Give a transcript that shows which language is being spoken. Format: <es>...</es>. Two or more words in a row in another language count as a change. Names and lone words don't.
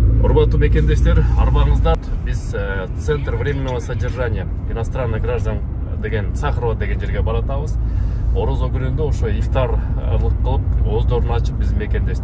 <ky>Урматтуу мекендештер, арбаңызда биз Центр временного содержания иностранных граждан деген Сахарова деген жерге баратабыз. Орозо күнүндө ошо ифтарлык кылып, ооздорун ачып биз мекендештер.</ky>